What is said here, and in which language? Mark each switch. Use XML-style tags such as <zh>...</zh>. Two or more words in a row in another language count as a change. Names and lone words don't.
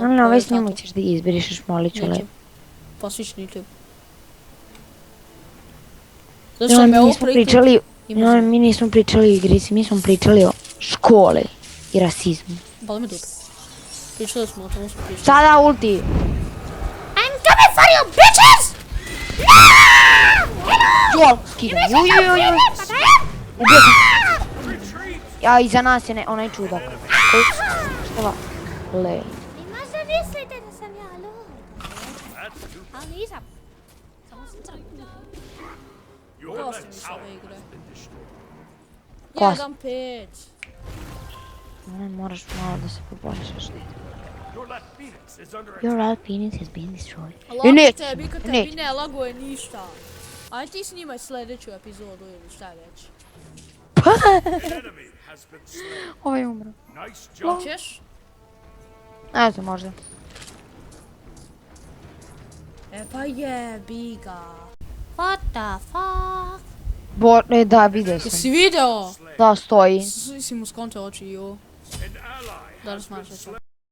<sr>Ali na ovaj snimak ćeš da izbrišeš, molit ću lepo. Posliš na YouTube. Zato što me ovo Mi nismo pričali o igrici, mi smo pričali o školi i rasizmu. Boli me dupe. Pričali smo o tomu smo pričali. Sada ulti!</sr> <en>I'm coming for you, bitches!</en> <sr>Jol, skidam, jujujujuj! Ubio sam. Ja, iza nas je onaj čudak. Šta le? Vi možda mislite da sam ja lud. Ali nisam. Samo sam crknu. Dosta mi se ove igre. Kos. 1-5. Moraš malo da se poboljšaš.</sr> <en>Your left phoenix is under Your right penis has been destroyed.</en> <sr>Lako tebi kad tebi ne laguje ništa. Ajde ti snimaj sljedeću epizodu ili šta već.</sr> <en>enemy has been slain.</en> <sr>Ovaj umro.</sr> <en>Nice job.</en> <sr>Hoćeš? Ne znam, možda. E pa jebi ga.</sr> <en>What the fuck?</en> <sr>Da, vidio sam. Jesi video? Da, stoji. Si mu skonto oči, jo.</sr> <en>An ally</en> <sr>Da li</sr> <en>has been</en> <sr>smatraš?</sr> <en>slain.</en>